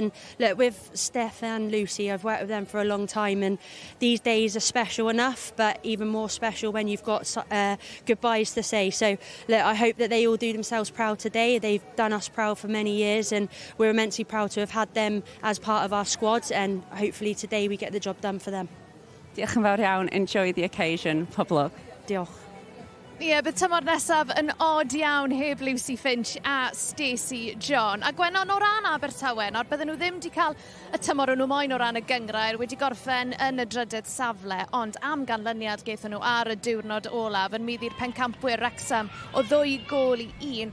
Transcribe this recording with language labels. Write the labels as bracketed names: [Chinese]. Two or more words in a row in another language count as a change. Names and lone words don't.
[English] And look, with Steph and Lucy, I've worked with them for a long time, and these days are special enough, but even more special when you've got goodbyes to say. So look, I hope that they all do themselves proud today. They've done us proud for many years, and we're immensely proud to have had them as part of our squad, and hopefully today we get the job done for them. [Welsh] Diolch yn fawr iawn. [English] Enjoy the occasion. [Welsh] Pob lwc. Diolch. Ie, bydd tymor nesaf yn odd iawn heb Lucy Finch a Stacey John. A Gwenon o ran Abertawe, nawr bydden nhw ddim wedi cael y tymor yn nhw moyn o ran y gyngrair, wedi gorffen yn y drydydd safle, ond am ganlyniad gaethon nhw ar y diwrnod olaf yn meddi'r pencampwyr Wrexham o 2 gôl i 1.